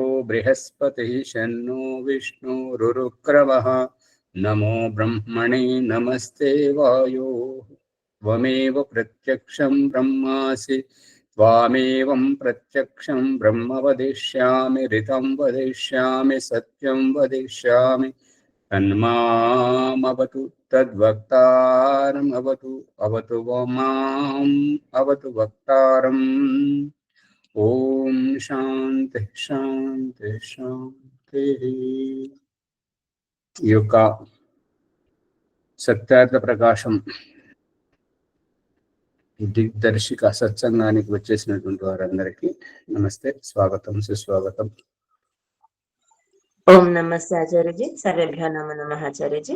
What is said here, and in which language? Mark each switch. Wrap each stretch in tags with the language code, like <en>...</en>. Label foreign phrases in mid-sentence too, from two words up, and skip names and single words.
<sa>बृहस्पतिः शन्नो विष्णुरुक्रमः नमो ब्रह्मणे नमस्ते वायो त्वमेव प्रत्यक्षं ब्रह्मासि त्वामेवं प्रत्यक्षं ब्रह्म वदिष्यामि ऋतं वदिष्यामि सत्यं वदिष्यामि तन्मामवतु तद्वक्तारम् अवतु माम् अवतु वक्तारम्। ओम शांति शांति शांति।</sa> <te>ఈ యొక్క సత్యార్థ ప్రకాశం దిగ్దర్శిక సత్సంగానికి వచ్చేసినటువంటి వారందరికీ నమస్తే, స్వాగతం, సుస్వాగతం. ఓం నమస్తే ఆచార్యజీ.</te> <sa>सर्वेभ्यो नमो नमः</sa> <te>ఆచార్యజీ.</te>